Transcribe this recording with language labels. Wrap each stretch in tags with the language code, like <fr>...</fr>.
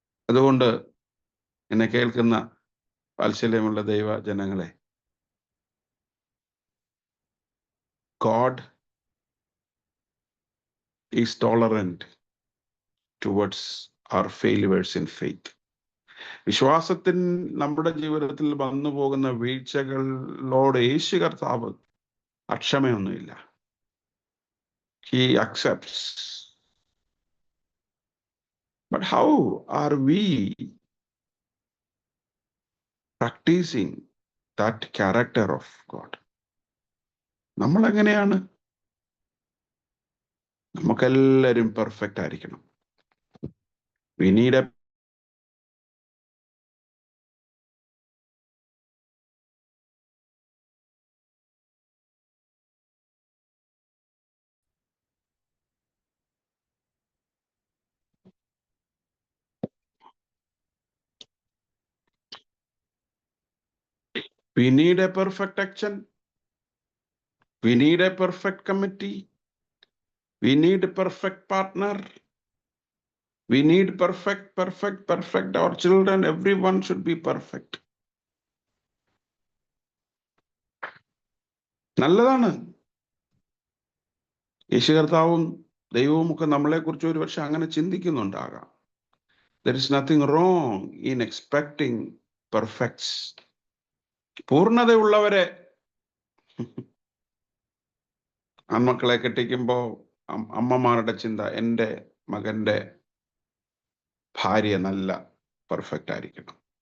<ml>അതുകൊണ്ട് എന്നെ കേൾക്കുന്ന വാത്സല്യമുള്ള ദൈവ ജനങ്ങളെ,</ml> <en>God is tolerant towards our failures in faith.</en> <ml>വിശ്വാസത്തിൽ നമ്മുടെ ജീവിതത്തിൽ വന്നു പോകുന്ന വീഴ്ചകളോട് യേശു കർത്താവ് അക്ഷമയൊന്നുമില്ല.</ml> <en>He accepts. But how are we practicing that character of God?</en> <ml>നമ്മൾ എങ്ങനെയാണ്? നമുക്കെല്ലാവരും പെർഫെക്റ്റ് ആയിരിക്കണം.</ml> <en>We need a We need a perfect action. We need a perfect committee. We need a perfect partner. We need perfect. Our children, everyone should be perfect.</en> <ml>നല്ലതാണ്. യേശു കർത്താവും ദൈവവും ഒക്കെ നമ്മളെക്കുറിച്ച് ഒരു പക്ഷെ അങ്ങനെ ചിന്തിക്കുന്നുണ്ടാകാം.</ml> <en>There is nothing wrong in expecting perfects.</en> <ml>പൂർണ്ണതയുള്ളവരെ ആൺമക്കളെ കെട്ടിക്കുമ്പോൾ അമ്മമാരുടെ ചിന്ത, എൻ്റെ മകന്റെ ഭാര്യ നല്ല പെർഫെക്റ്റ് ആയിരിക്കണം.</ml>